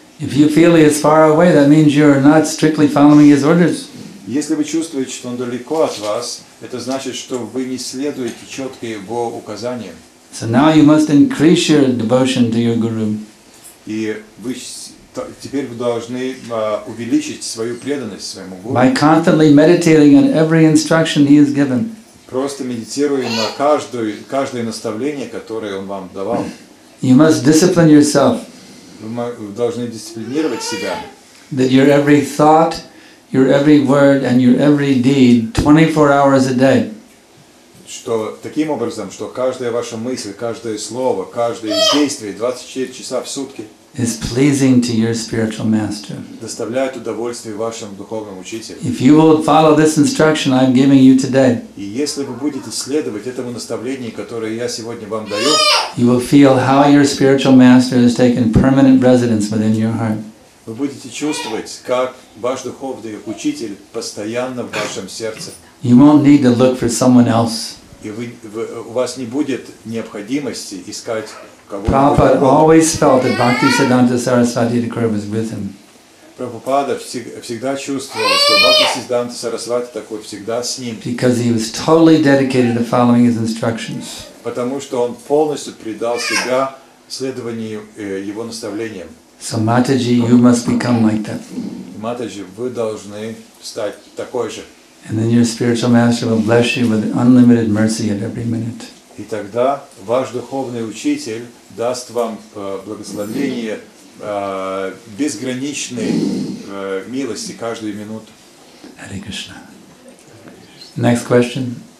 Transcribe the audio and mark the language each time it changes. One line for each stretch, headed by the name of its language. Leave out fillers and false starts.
English: If you feel he is far away, that means you are not strictly following his orders.
Russian: Если вы чувствуете, что он далеко от вас, это значит, что вы не следуете четко его указаниям.
English: So now you must increase your devotion to your guru.
Russian: И теперь вы должны увеличить свою преданность своему гуру.
English: By constantly meditating on every instruction he has given.
Russian: Просто медитируя на каждое наставление, которое он вам давал.
English: You must discipline yourself.
Russian: Вы должны дисциплинировать себя.
English: That your every thought, your every word, and your every deed, 24 hours a day,
Russian: Что таким образом, что каждая ваша мысль, каждое слово, каждое действие 24 часа в сутки
English: is pleasing to your spiritual master.
Russian: доставляет удовольствие вашему духовному учителю.
English: If you will follow this instruction I'm giving you today,
Russian: И если вы будете следовать этому наставлению, которое я сегодня вам даю,
English: you will feel how your spiritual master has taken permanent residence within your heart.
Russian: вы будете чувствовать, как ваш духовный учитель постоянно в вашем сердце.
English: You won't need to look for someone else.
Russian: И у вас не будет необходимости искать
English: Prabhupada
Russian: кого-то.
English: always felt that Bhaktisiddhanta Saraswati Thakur was with him.
Russian: Прабхупада всегда чувствовал, что Бхактисиддханта Сарасвати такой всегда с ним.
English: Because he was totally dedicated to following his instructions.
Russian: Потому что он полностью предал себя следованию его наставлениям.
English: So Mataji, you must become like that.
Russian: Матаджи, вы должны стать такой же.
English: And then your spiritual master will bless you with unlimited mercy at every minute.
Russian: И тогда ваш духовный учитель даст вам благословение безграничной милости каждую минуту.
English: Hare Krishna. Next question.